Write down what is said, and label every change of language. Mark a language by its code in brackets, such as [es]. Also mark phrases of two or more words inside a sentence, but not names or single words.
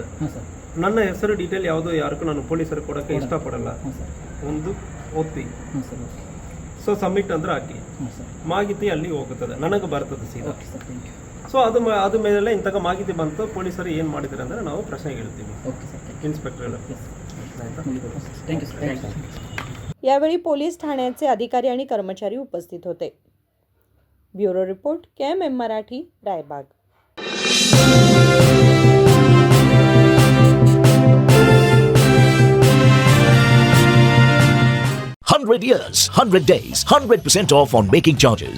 [kn] ನನ್ನ ಹೆಸರು ಡೀಟೇಲ್ ಯಾವುದು ಯಾರಿಗೂ ನಾನು ಪೊಲೀಸರು ಕೊಡೋಕ್ಕೆ ಇಷ್ಟಪಡಲ್ಲ. ಒಂದು ಒತ್ತಿ [en] so submit [kn] ಅಂದ್ರೆ ಹಾಕಿ ಮಾಹಿತಿ ಅಲ್ಲಿ ಹೋಗುತ್ತದೆ, ನನಗೆ ಬರ್ತದೆ ಸೀದಾ. ಸೊ ಅದು ಮೇಲೆ ಇಂತಹ ಮಾಹಿತಿ ಬಂತು, ಪೊಲೀಸರು ಏನು ಮಾಡಿದ್ದಾರೆ ಅಂದರೆ ನಾವು ಪ್ರಶ್ನೆ ಹೇಳ್ತೀವಿ ಇನ್ಸ್ಪೆಕ್ಟರ್ ಎಲ್ಲ. [mr] यावेळी पोलीस ठाण्याचे अधिकारी आणि कर्मचारी उपस्थित होते. [en] bureau report [mr] KMM मराठी, रायबाग. [en] 100 years, 100 days, 100% off on making charges.